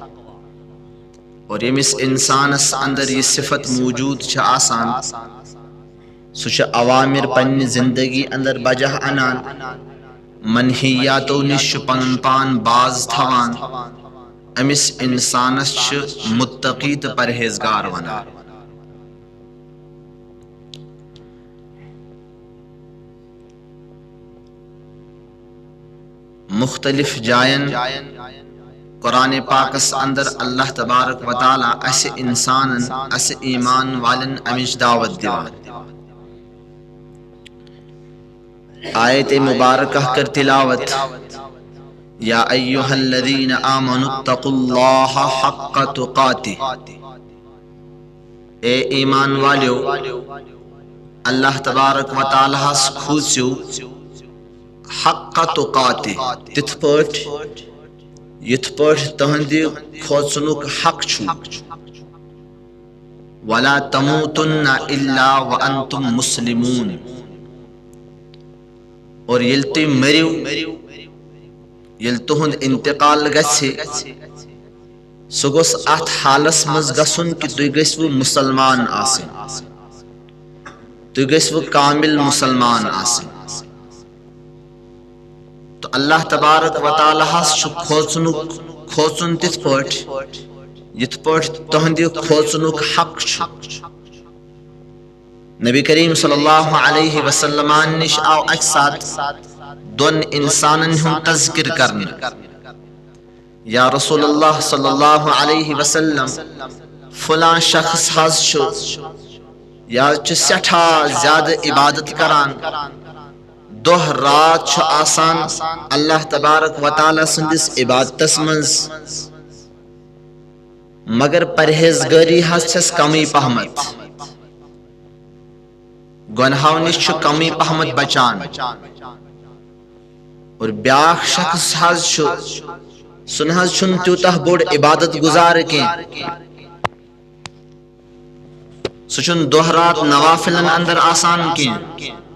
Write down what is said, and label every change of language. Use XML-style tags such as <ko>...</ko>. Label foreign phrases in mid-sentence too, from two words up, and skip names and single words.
<ks>اور یمس انسانس اندر یہ صفت موجود چھ آسان، سو چھ اوامر پنی زندگی اندر بجہ انان، منہیاتو نش پنن پان باز تھوان، امس انسانس چھ متقی تہ پرہیزگار ونان۔ مختلف جائن قرآن پاکس اندر اللہ تبارک و تعالی اس انسانن اس ایمان والن امش دعوت دیوان۔ آیت مبارکہ کر تلاوت:</ks> <ar>یا ایہا الذین آمنوا اتقوا اللہ حق تقاتہ،</ar> <ur>اے ایمان والیو</ur> <ks>اللہ تبارک و تعالی اس کھوسیو</ks> <ar>حق تقاتہ،</ar> <ks>تتھ پٹ یتھ پٹ تہندی کھوژنک حق چھو،</ks> <ar>ولا تموتن الا وانتم مسلمون،</ar> <ks>اور یل تُہۍ مٔرِو یل تُہُنٛد انتقال گژھِ سُہ گوٚژھ اتھ حالس منٛز گژھُن کہِ تُہۍ گٔژھوٕ مُسلمان آسٕنۍ تُہۍ گٔژھوٕ کامل مُسلمان آسٕنۍ تو اللہ تبارک و تعالیٰ ہس چھُ کھوژُن تِتھ پٲٹھۍ یِتھ پٲٹھۍ تُہنٛدِ کھوژنُک حق چھُ نبی کریم صلی اللہ علیہ وسلمان نش آو اکہِ ساتہٕ دۄن انسانن ہُنٛد تذکر کرنہٕ</ks> <ar>یا رسول اللہ صلی اللہ علیہ وسلم</ar> <ks>فلاں شخص حظ چھُ یا چھُ سٮ۪ٹھاہ زیادٕ عبادت کران دۄہ رات چھُ آسان اللہ تبارک و تعالیٰ سٕنٛدِس عبادتس منٛز مگر پرہیزگٲری حظ چھس کمٕے پہمت گۄنہو نش چھُ کمٕے پہمت بچان اور بیاکھ شخص حظ چھُ سُہ نہ حظ چھُنہٕ تیوٗتاہ بوٚڑ عبادت گزار کینٛہہ سُہ چھُنہٕ دۄہ رات نوافلن اندر آسان کینٛہہ</ks>